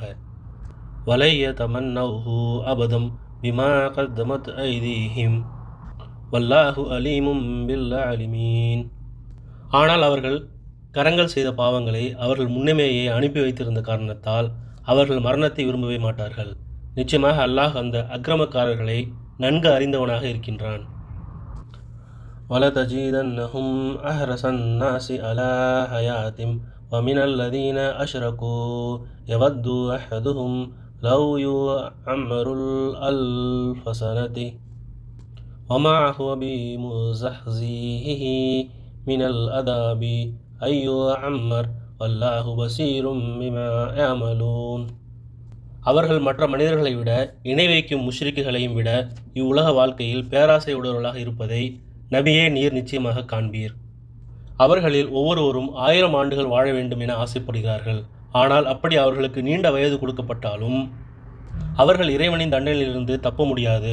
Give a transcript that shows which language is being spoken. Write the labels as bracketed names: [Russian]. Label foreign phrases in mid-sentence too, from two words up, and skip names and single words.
[Arabic] ولن يتمنوه أبدا بما قدمت أيديهم والله عليم بالظالمين. [Tamil] ஆனால் அவர்கள் கரங்கள் செய்த பாவங்களை அவர்கள் முன்னமேயே அனுப்பி வைத்திருந்த காரணத்தால் அவர்கள் மரணத்தை விரும்பவே மாட்டார்கள். நிச்சயமாக அல்லாஹ் அந்த அக்கிரமக்காரர்களை நன்கு அறிந்தவனாக இருக்கின்றான். [Arabic] وَلَتَجِدَنَّهُمْ أَحْرَصَ النَّاسِ عَلَى حَيَاةٍ وَمِنَ الَّذِينَ أَشْرَكُوا يَوَدُّ أَحَدُهُمْ لَوْ يُعَمَّرُ أَلْفَ سَنَةٍ وَمَا هُوَ بِمُزَحْزِحِهِ مِنَ الْعَذَابِ أَن يُعَمَّرَ وَاللَّهُ بَصِيرٌ بِمَا يَعْمَلُونَ. [Tamil] அவர்கள் மற்ற மனிதர்களை விட இணை வைக்கும் முஷ்ரிக்குகளையும் விட இவ்வுலக வாழ்க்கையில் பேராசை உடையவர்களாக இருப்பதை நபியே நீர் நிச்சயமாக காண்பீர். அவர்களில் ஒவ்வொருவரும் 1000 ஆண்டுகள் வாழ வேண்டும் என ஆசைப்படுகிறார்கள். ஆனால் அப்படி அவர்களுக்கு நீண்ட வயது கொடுக்கப்பட்டாலும் அவர்கள் இறைவனின் தண்டனையிலிருந்து தப்ப முடியாது.